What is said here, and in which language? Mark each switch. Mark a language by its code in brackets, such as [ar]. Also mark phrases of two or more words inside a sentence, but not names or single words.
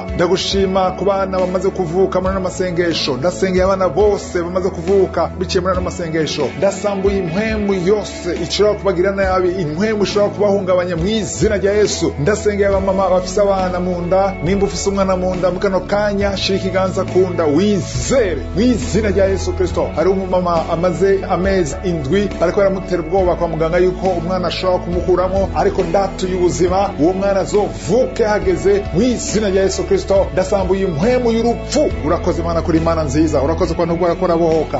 [rn] Ndagushima kuba abana bamaze kuvuka muri amasengesho. Ndasengeye abana bose bamaze kuvuka biciye muri amasengesho. Ndasambuye impwemu yose ishobora kubagira nabi, impwemu ishobora kubahungabanya mu izina rya Yesu. Ndasengeye abamama bafise abana mu nda, nimba ufise umwana mu nda mu kano kanya, shira ikiganza ku nda, wizere mu izina rya Yesu Kristo. Hari umumama amaze amezi 7 ariko baramutera ubwoba kwa muganga yuko umwana ashobora kumukuramo, ariko ndatuye ubuzima, uwo mwana azovuke hageze mu izina rya Yesu Kristo. Ndasambuye impwemu y'urupfu. Urakoze Mana kuri Mana nziza, urakoze kwa nubwo arakora bohoka.